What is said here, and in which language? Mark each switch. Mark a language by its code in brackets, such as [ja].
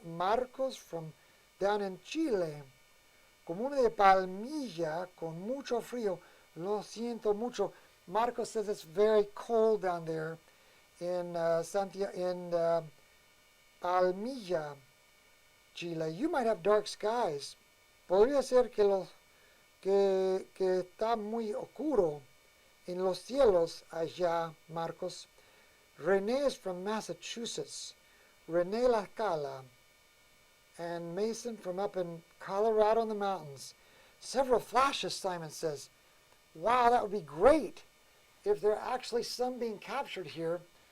[en] Marcos from down in Chile. [es] Comuna de Palmilla, con mucho frío. Lo siento mucho. [en] Marcos says it's very cold down there in Palmilla, Chile. You might have dark skies. [es] Podría ser que está muy oscuro en los cielos allá, Marcos. [en] René is from Massachusetts. René La Scala. And Mason from up in Colorado in the mountains. Several flashes, Simon says. Wow, that would be great if there are actually some being captured here.